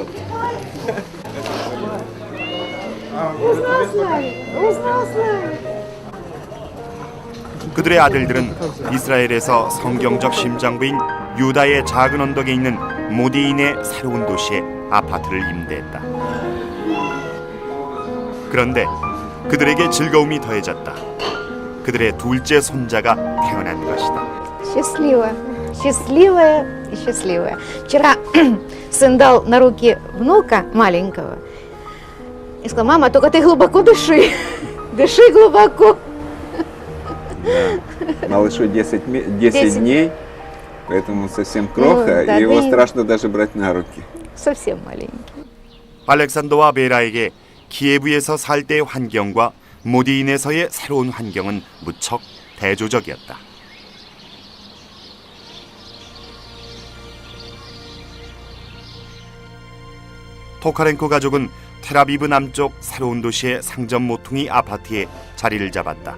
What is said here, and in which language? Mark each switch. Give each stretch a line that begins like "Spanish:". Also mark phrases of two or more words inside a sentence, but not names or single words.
Korean: 그들의 아들들은 이스라엘에서 성경적 심장부인 유다의 작은 언덕에 있는 모디인의 새로운 도시에 아파트를 임대했다. 그런데 그들에게 즐거움이 더해졌다. 그들의 둘째 손자가 태어난 것이다.
Russian: Счастливая, счастливая и счастливая. Вчера сын дал на руки внука маленького и сказал: мама, только ты глубоко дыши, дыши глубоко. Малышу 10 дней, поэтому совсем кроха, да, и его да. страшно даже брать на руки. Совсем маленький.
Korean: 알렉산더와 베라에게 키예브에서 살 때의 환경과 모디인에서의 새로운 환경은 무척 대조적이었다. 토카렌코 가족은 텔아비브 남쪽 새로운 도시의 상점 모퉁이 아파트에 자리를 잡았다.